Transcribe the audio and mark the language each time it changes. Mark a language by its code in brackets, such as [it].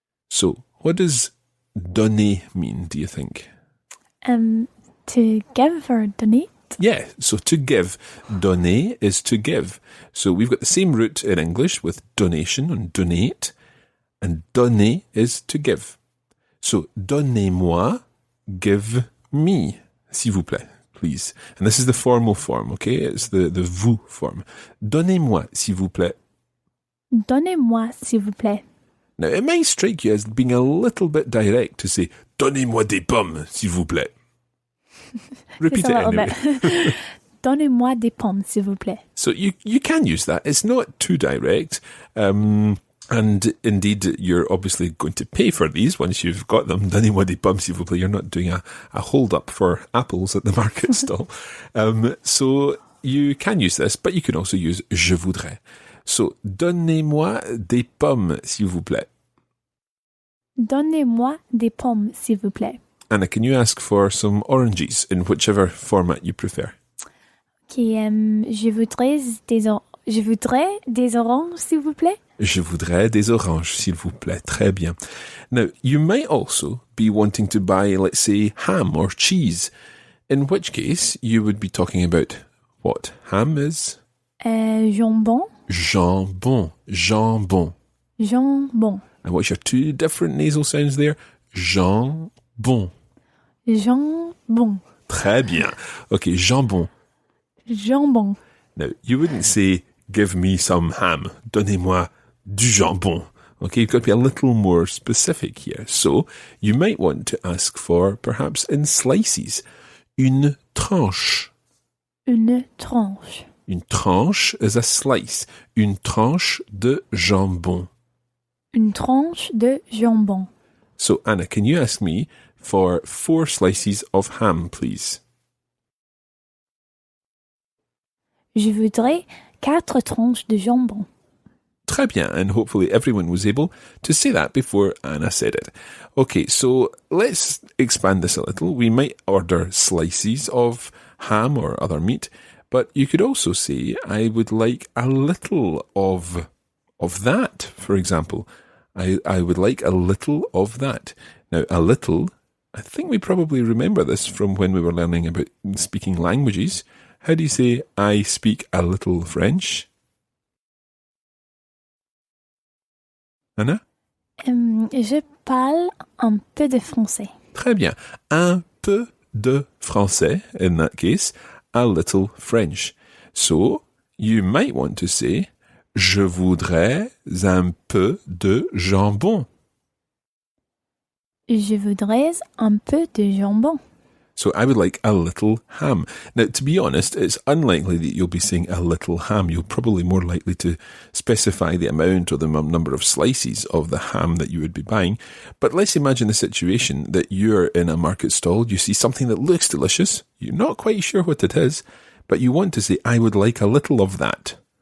[en] So, what does donner mean, do you think? To give or donate? Yeah, so to give. Donner is to give. So we've got the same root in English with donation and donate, and donner is to give. [fr] So, donnez-moi, [en] give me, [fr] s'il vous plaît. [en] Please. And this is the formal form, okay? It's the vous form. [fr] Donnez-moi, s'il vous plaît. Donnez-moi, s'il vous plaît. [en] Now, it might strike you as being a little bit direct to say, [fr] donnez-moi des pommes, s'il vous plaît. [en] Repeat it anyway. [fr] Donnez-moi des pommes, s'il vous plaît. [en] So you can use that. It's not too direct. And indeed, you're obviously going to pay for these once you've got them. [fr] Donnez-moi des pommes, s'il vous plaît. [en] You're not doing a hold-up for apples at the market stall. So you can use this, but you can also use [fr] je voudrais. So, donnez-moi des pommes, s'il vous plaît. Donnez-moi des pommes, s'il vous plaît. [en] Anna, can you ask for some oranges in whichever format you prefer? [fr] Okay, je voudrais des oranges, s'il vous plaît. Je voudrais des oranges, s'il vous plaît. Très bien. [en] Now, you might also be wanting to buy, let's say, ham or cheese, in which case you would be talking about what? Ham is? [fr] Jambon. Jambon. Jambon. Jambon. [en] And what's your two different nasal sounds there? [fr] Jambon. Jambon. Très bien. Okay, jambon. Jambon. [en] Now, you wouldn't say, give me some ham. [fr] Donnez-moi du jambon. [en] Okay, you've got to be a little more specific here. So, you might want to ask for, perhaps in slices, [fr] une tranche. Une tranche. Une tranche [en] is a slice. [fr] Une tranche de jambon. Une tranche de jambon. [en] So, Anna, can you ask me for 4 slices of ham, please? [fr] Je voudrais 4 tranches de jambon. Très bien, [en] and hopefully everyone was able to say that before Anna said it. Okay, so let's expand this a little. We might order slices of ham or other meat, but you could also say, I would like a little of that, for example. I would like a little of that. Now, a little, I think we probably remember this from when we were learning about speaking languages. How do you say, I speak a little French? Anna? [fr] Je parle un peu de français. Très bien. Un peu de français, [en] in that case. A little French. So, you might want to say, [fr] je voudrais un peu de jambon. Je voudrais un peu de jambon. [en] So I would like a little ham. Now, to be honest, it's unlikely that you'll be saying a little ham. You'll probably more likely to specify the amount or the number of slices of the ham that you would be buying. But let's imagine the situation that you're in a market stall. You see something that looks delicious. You're not quite sure what it is, but you want to say, I would like a little of that.